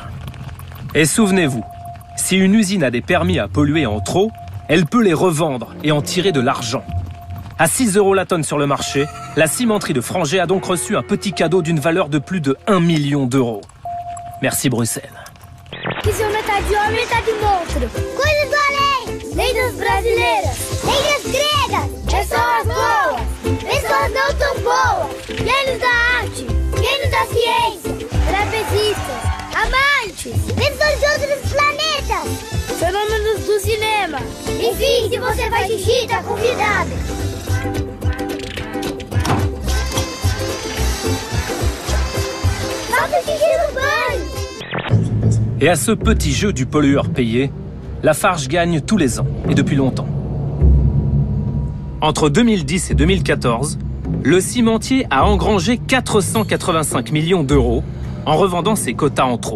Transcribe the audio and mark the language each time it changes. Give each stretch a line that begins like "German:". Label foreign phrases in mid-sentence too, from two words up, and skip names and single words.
French: Et souvenez-vous, si une usine a des permis à polluer en trop, elle peut les revendre et en tirer de l'argent. À 6 € la tonne sur le marché, la cimenterie de Frangé a donc reçu un petit cadeau d'une valeur de plus de 1 million d'euros. Merci Bruxelles.
Portuguese: Que são metade homem e metade monstro. Coisas do além, lendas brasileiras, lendas gregas, pessoas boas, pessoas não tão boas, gênios da arte, gênios da ciência, trapezistas, amantes, pessoas de outros planetas, fenômenos do cinema. Enfim, se você faz xixi, tá convidado. Solta o xixi no banho.
French: Et à ce petit jeu du pollueur payé, Lafarge gagne tous les ans, et depuis longtemps. Entre 2010 et 2014, le cimentier a engrangé 485 millions d'euros en revendant ses quotas en trop.